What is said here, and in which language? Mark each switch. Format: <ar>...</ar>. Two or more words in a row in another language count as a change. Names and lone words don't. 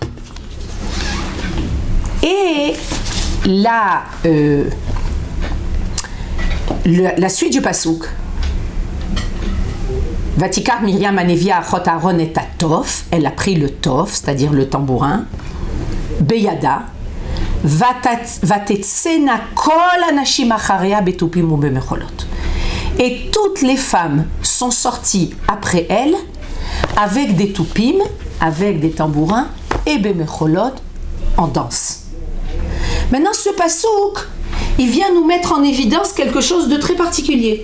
<fr>Et là, la suite du pasouk.</fr> <he>ותקח מרים הנביאה אחות אהרן את תוף,</he> <fr>elle a pris le tof, c'est-à-dire le tambourin,</fr> <he>בידה, ותצאנה כל הנשים אחריה בתפים ובמחלות.</he> <fr>Et toutes les femmes sont sorties après elle avec des toupim, avec des tambourins et bemecholot en danse. Maintenant, ce pasouk, il vient nous mettre en évidence quelque chose de très particulier.</fr>